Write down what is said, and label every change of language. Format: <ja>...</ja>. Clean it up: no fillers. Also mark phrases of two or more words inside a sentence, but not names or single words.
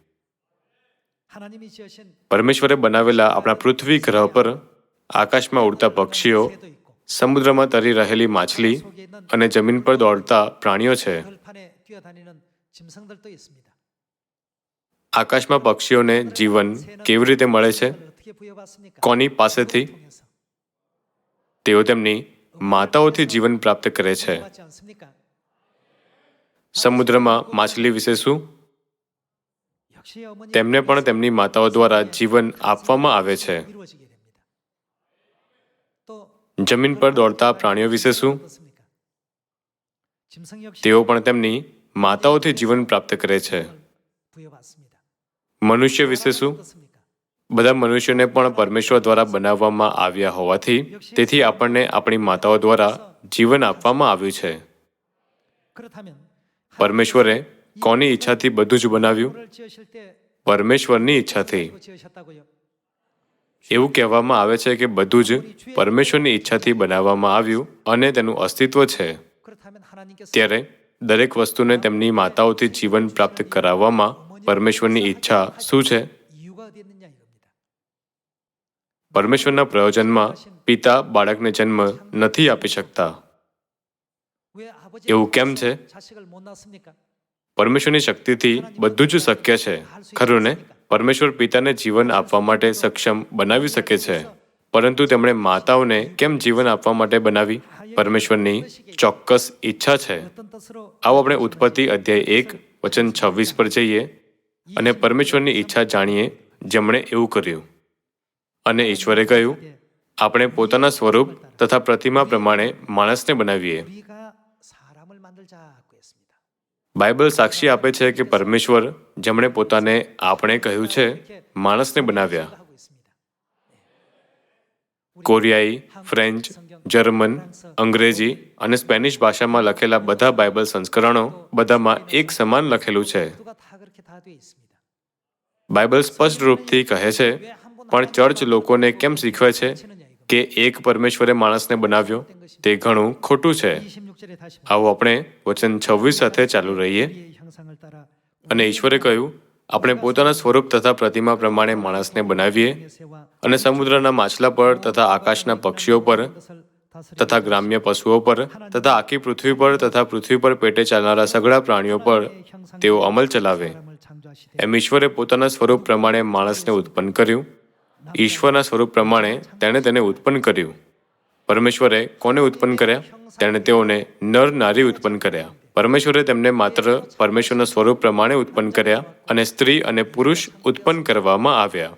<gu>પરમેશ્વરે બનાવેલા આપણા પૃથ્વી ગ્રહ પર આકાશમાં ઉડતા પક્ષીઓ, સમુદ્રમાં તરી રહેલી માછલી અને જમીન પર દોડતા પ્રાણીઓ છે. આકાશમાં પક્ષીઓને જીવન કેવી રીતે મળે છે? કોની પાસેથી? તેઓ તેમની માતાઓથી જીવન પ્રાપ્ત કરે છે.</gu> <ko>맞지 않습니까?</ko> <gu>સમુદ્રમાં માછલી વિશે શું?</gu> <ko>역시 어머니에</ko> <gu>તેમને પણ તેમની માતાઓ દ્વારા જીવન આપવામાં આવે છે.</gu> <ko>이루어지게 됩니다. 또</ko> <gu>જમીન પર દોડતા પ્રાણીઓ વિશે શું?</gu> <ko>어떻습니까? 짐승 역시</ko> <gu>તેઓ પણ તેમની માતાઓથી જીવન પ્રાપ્ત કરે છે.</gu> <ko>부여받습니다.</ko> <gu>મનુષ્ય વિશે શું?</gu> <ko>어떻습니까?</ko> <gu>બધા મનુષ્યોને પણ પરમેશ્વર દ્વારા બનાવવામાં આવ્યા હોવાથી તેથી આપણને આપણી માતાઓ દ્વારા જીવન આપવામાં આવ્યું છે.</gu> <ko>그렇다면</ko> <gu>પરમેશ્વરે કોની ઈચ્છાથી બધું જ બનાવ્યું?</gu> <ko>하늘을 지으실 때</ko> <gu>પરમેશ્વરની ઈચ્છાથી.</gu> <ko>지으셨다고요?</ko> <gu>એવું કહેવામાં આવે છે કે બધું જ પરમેશ્વરની ઈચ્છાથી બનાવવામાં આવ્યું અને તેનું અસ્તિત્વ છે.</gu> <ko>그렇다면 하나님께서</ko> <gu>ત્યારે દરેક વસ્તુને તેમની માતાઓથી જીવન પ્રાપ્ત કરાવવામાં પરમેશ્વરની ઈચ્છા શું છે?</gu> <ko>이유가 어디 있느냐 이겁니다.</ko> <gu>પરમેશ્વરના પ્રયોજનમાં પિતા બાળકને જન્મ નથી આપી શકતા.</gu> <ko>왜 아버지</ko> <gu>એવું કેમ છે?</gu> <ko>자식을 못 낳습니까?</ko> <gu>પરમેશ્વરની શક્તિથી બધું જ શક્ય છે, ખરું ને? પરમેશ્વર પિતાને જીવન આપવા માટે સક્ષમ બનાવી શકે છે, પરંતુ તેમણે માતાઓને કેમ જીવન આપવા માટે બનાવી? પરમેશ્વરની ચોક્કસ ઈચ્છા છે.</gu> <ko>어떤 뜻으로</ko> <gu>આવો આપણે ઉત્પત્તિ અધ્યાય 1 વચન 26 પર જઈએ અને પરમેશ્વરની ઈચ્છા જાણીએ, જેમણે એવું કર્યું. અને ઈશ્વરે કહ્યું, આપણે પોતાના સ્વરૂપ તથા પ્રતિમા પ્રમાણે માણસને બનાવીએ.</gu> <ko>우리가 사람을 만들자고 했습니다.</ko> <gu>બાઇબલ સાક્ષી આપે છે કે પરમેશ્વર જેમણે પોતાને આપણે કહ્યું છે માણસને બનાવ્યા.</gu> <ko>하고 있습니다.</ko> <gu>કોરિયાઈ, ફ્રેન્ચ, જર્મન, અંગ્રેજી અને સ્પેનિશ ભાષામાં લખેલા બધા બાઇબલ સંસ્કરણો બધામાં એક સમાન લખેલું છે.</gu> <ko>모두가 다 그렇게 다 돼 있습니다.</ko> <gu>બાઇબલ સ્પષ્ટ રૂપથી કહે છે, પણ ચર્ચ લોકોને કેમ શીખવે છે કે એક પરમેશ્વરે માણસને બનાવ્યો? તે ઘણું ખોટું છે.</gu> <ko>26절에 다시</ko> <gu>આવો આપણે વચન 26 સાથે ચાલુ રહીએ.</gu> <ko>우리의 형상을 따라</ko> <gu>અને ઈશ્વરે કહ્યું, આપણે પોતાના સ્વરૂપ તથા પ્રતિમા પ્રમાણે માણસને બનાવીએ</gu> <ko>새와</ko> <gu>અને સમુદ્રના માછલા પર તથા આકાશના પક્ષીઓ પર</gu> <ko>것을 다스리고</ko> <gu>તથા ગ્રામ્ય પશુઓ પર તથા આખી પૃથ્વી પર તથા પૃથ્વી પર પેટે ચાલનારા સઘળા પ્રાણીઓ પર તેઓ અમલ ચલાવે.</gu> <ko>사람을 창조하시되</ko> <gu>એમ ઈશ્વરે પોતાના સ્વરૂપ પ્રમાણે માણસને ઉત્પન્ન કર્યું. ઈશ્વરના સ્વરૂપ પ્રમાણે તેણે તેને ઉત્પન્ન કર્યું. પરમેશ્વરે કોને ઉત્પન્ન કર્યા? તેણે તેઓને નર નારી ઉત્પન્ન કર્યા. પરમેશ્વરે તેમને માત્ર પરમેશ્વરના સ્વરૂપ પ્રમાણે ઉત્પન્ન કર્યા અને સ્ત્રી અને પુરુષ ઉત્પન્ન કરવામાં આવ્યા.</gu>